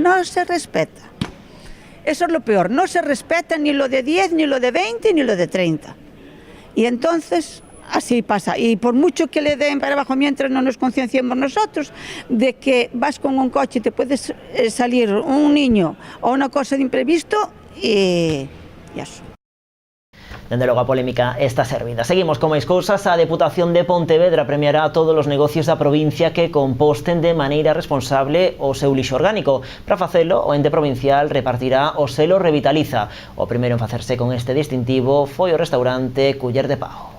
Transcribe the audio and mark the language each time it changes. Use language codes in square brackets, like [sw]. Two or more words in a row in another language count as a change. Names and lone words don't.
[es] Eso es lo peor, no se respeta ni lo de 10, ni lo de 20, ni lo de 30. Y entonces, así pasa. Y por mucho que le den para abajo mientras no nos concienciemos nosotros de que vas con un coche y te puedes salir un niño o una cosa de imprevisto y eso. [gl] Dende logo a polémica está servida. Seguimos con máis cousas. A Deputación de Pontevedra premiará a todos os negocios da provincia que composten de maneira responsable o seu lixo orgánico. Para facelo, o ente provincial repartirá o selo Revitaliza. O primeiro en facerse con este distintivo foi o restaurante Culler de Pau.